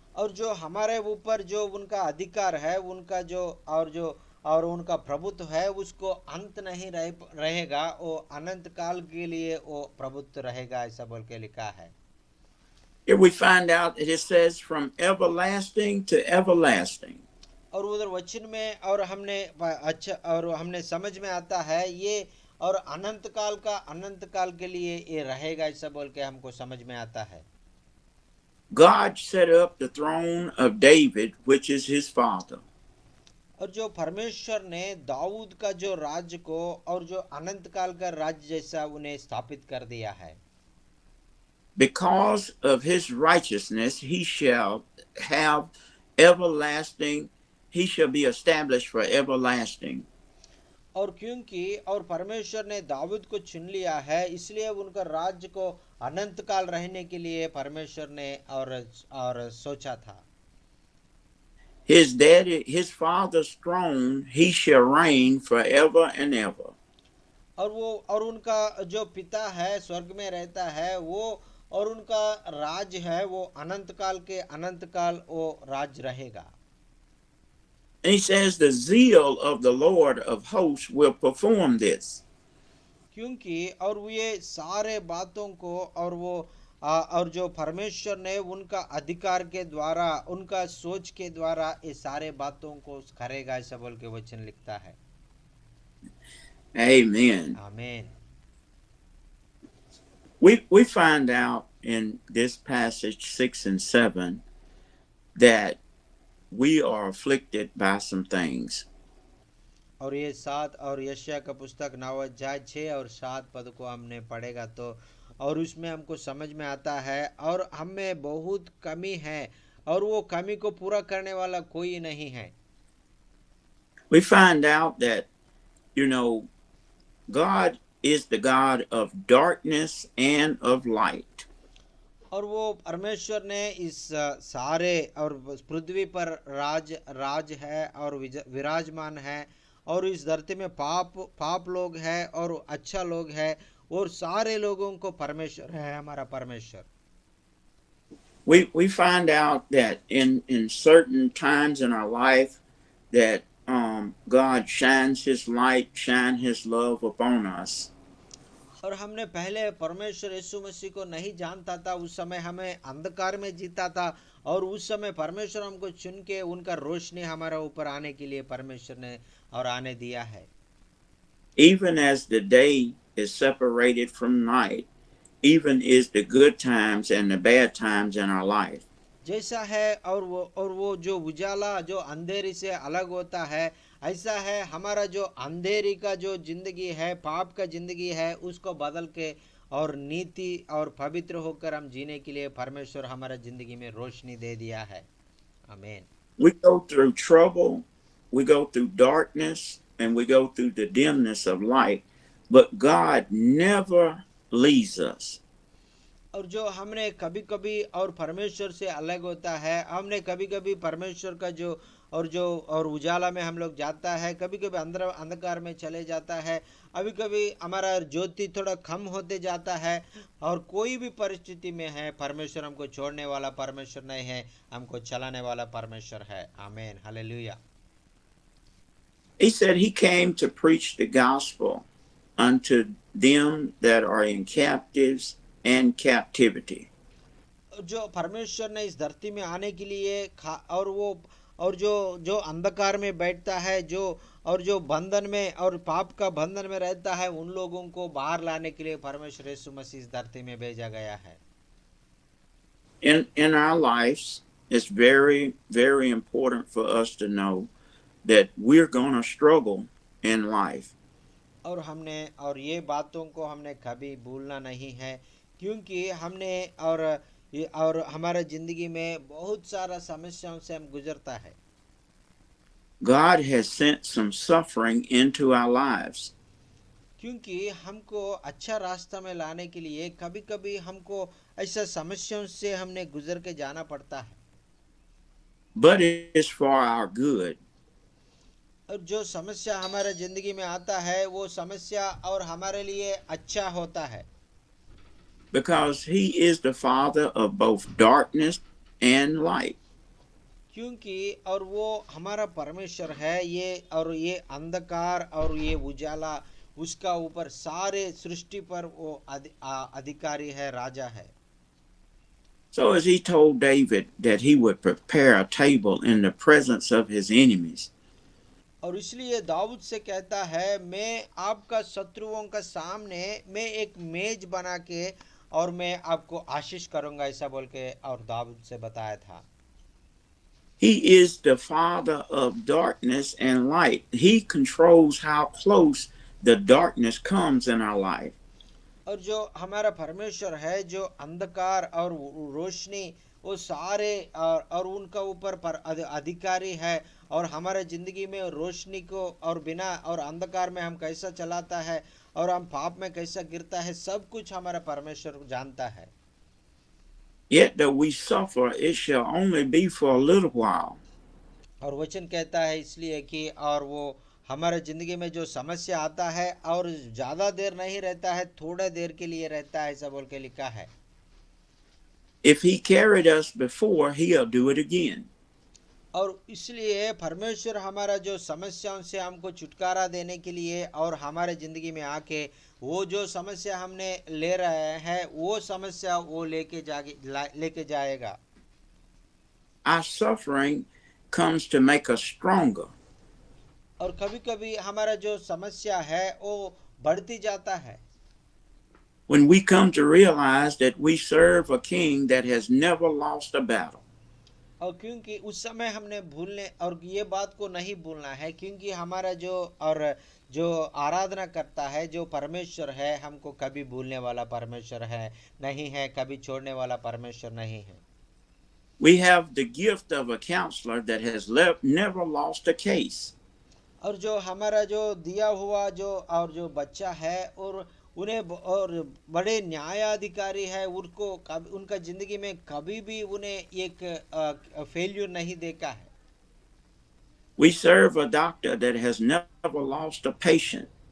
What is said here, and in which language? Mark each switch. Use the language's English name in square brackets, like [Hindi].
[Hindi] और जो हमारे ऊपर जो उनका अधिकार है, उनका जो और जो और उनका प्रभुत्व है उसको अंत नहीं रहेगा, वो अनंत काल के लिए वो प्रभुत्व रहेगा, ऐसा बोल के लिखा है। [English] Here we find out that it says from everlasting to everlasting. [Hindi] और उधर वचन में और हमने समझ में आता है ये, और अनंत काल के लिए ये रहेगा, ऐसा बोल के हमको समझ में आता है। [English] God set up the throne of David, which is his father. [Hindi] और जो परमेश्वर ने दाऊद का जो राज्य को और जो अनंत काल का राज्य जैसा उन्हें स्थापित कर दिया है। [English] Because of his righteousness, he shall have everlasting, he shall be established for everlasting. [Hindi] और क्योंकि और परमेश्वर ने दाऊद को चुन लिया है, इसलिए उनका राज्य को अनंत काल रहने के लिए परमेश्वर ने और सोचा था। [English] His father's throne, he shall reign forever and ever. [Hindi] और उनका जो पिता है स्वर्ग में रहता है वो, और उनका राज है वो अनंत काल वो राज रहेगा। [English] And he says the zeal of the Lord of hosts will perform this. [Hindi] क्योंकि और ये सारे बातों को और जो परमेश्वर ने उनका अधिकार के द्वारा, उनका सोच के द्वारा ये सारे बातों को करेगा, ऐसा बोल के वचन लिखता है। [English] Amen. [Hindi] आमीन। [English] We find out in this passage 6 and 7 that we are afflicted by some things. [Hindi] और ये 7 और यशायाह का पुस्तक 9 अध्याय 6 और 7 पद को हमने पढ़ेगा तो, और उसमें हमको समझ में आता है और हमें बहुत कमी है और वो कमी को पूरा करने वाला कोई नहीं है। [English] We find out that, God is the God of darkness and of light. [Hindi] और वो परमेश्वर ने इस सारे और पृथ्वी पर राज है और विराजमान है, और इस धरती में पाप लोग है और अच्छा लोग है, और सारे लोगों को परमेश्वर है, हमारा परमेश्वर। [English] We find out that in certain times in our life that God shines his light, shine his love upon us. [Hindi] और हमने पहले परमेश्वर यीशु मसीह को नहीं जानता था, उस समय हमें अंधकार में जीता था, और उस समय परमेश्वर हमको चुन के उनका रोशनी हमारा ऊपर आने के लिए परमेश्वर ने और आने दिया है। [English] Even as the day is separated from night, even is the good times and the bad times in our life. [Hindi] जैसा है और वो जो उजाला जो अंधेरी से अलग होता है, ऐसा है हमारा जो अंधेरी का जो जिंदगी है, पाप का जिंदगी है, उसको बदल के और नीति और पवित्र होकर हम जीने के लिए परमेश्वर हमारा जिंदगी में रोशनी दे दिया है। आमीन। [English] We go through trouble, we go through darkness, and we go through the dimness of light, but God never leaves us. [Hindi] और जो हमने कभी कभी और परमेश्वर से अलग होता है, हमने कभी कभी परमेश्वर का और उजाला में हम लोग जाता है, कभी कभी अंधकार में चले जाता है, अभी कभी हमारा ज्योति थोड़ा कम होते जाता है, और कोई भी परिस्थिति में है परमेश्वर हमको छोड़ने वाला परमेश्वर नहीं है, हमको चलाने वाला परमेश्वर है। आमीन, hallelujah. [English] He said he came to preach the gospel unto them that are in captives and captivity. [Hindi] जो परमेश्वर ने इस धरती में आने के लिए और जो अंधकार में बैठता है, जो बंधन में और पाप का बंधन में रहता है, उन लोगों को बाहर लाने के लिए परमेश्वर यीशु मसीह इस धरती में भेजा गया है। [English] In our lives, it's very, very important for us to know that we're going to struggle in life. [Hindi] और ये बातों को हमने कभी भूलना नहीं है, क्योंकि हमने और हमारा जिंदगी में बहुत सारा समस्याओं से हम गुजरता है। [English] God has sent some suffering into our lives. [Hindi] क्योंकि हमको अच्छा रास्ता में लाने के लिए कभी कभी हमको ऐसा समस्याओं से हमने गुजर के जाना पड़ता है। [English] But it's for our good. [Hindi] और जो समस्या हमारे जिंदगी में आता है, वो समस्या और हमारे लिए अच्छा होता है। [English] Because he is the father of both darkness and light. [Hindi] क्योंकि और वो हमारा परमेश्वर है, ये और ये अंधकार और ये उजाला उसका ऊपर सारे सृष्टि पर वो अधिकारी है, राजा है। [English] So as he told David that he would prepare a table in the presence of his enemies, [Hindi] और इसलिए दाऊद से कहता है, मैं आपका शत्रुओं का सामने मैं एक मेज बना के और मैं आपको आशीष करूंगा, ऐसा बोल के और दाऊद से बताया था। [English] he is the father of darkness and light. He controls how close the darkness comes in our life. [Hindi] और जो हमारा परमेश्वर है, जो अंधकार और रोशनी वो सारे और उनका ऊपर पर अधिकारी है, और हमारे जिंदगी में रोशनी को और बिना और अंधकार में हम कैसा चलाता है और हम पाप में कैसा गिरता है, सब कुछ हमारा परमेश्वर जानता है। [English] Yet though we suffer, it shall only be for a little while. [Hindi] और वचन कहता है इसलिए कि और वो हमारे जिंदगी में जो समस्या आता है और ज्यादा देर नहीं रहता है, थोड़ा देर के लिए रहता है, ऐसा बोल के लिखा है। [English] If he carried us before, he'll do it again. [Hindi] और इसलिए परमेश्वर हमारा जो समस्याओं से हमको छुटकारा देने के लिए और हमारे जिंदगी में आके वो जो समस्या हमने ले रहे हैं वो समस्या वो लेके जाएगा। [English] Our suffering comes to make us stronger. [Hindi] और कभी कभी हमारा जो समस्या है वो बढ़ती जाता है। [English] When we come to realize that we serve a king that has never lost a battle. [Hindi] और क्योंकि उस समय हमने भूलने और ये बात को नहीं भूलना है, क्योंकि हमारा जो आराधना करता है जो परमेश्वर है, हमको कभी भूलने वाला परमेश्वर है नहीं है, कभी छोड़ने वाला परमेश्वर नहीं है। [English] We have the gift of a counselor that has never lost a case. [Hindi] और जो हमारा जो दिया हुआ जो बच्चा है और उन्हें और बड़े न्यायाधिकारी है, उनका जिंदगी में कभी भी उन्हें एक फेल्यूर नहीं देखा है। [English] We serve a doctor that has never lost a patient.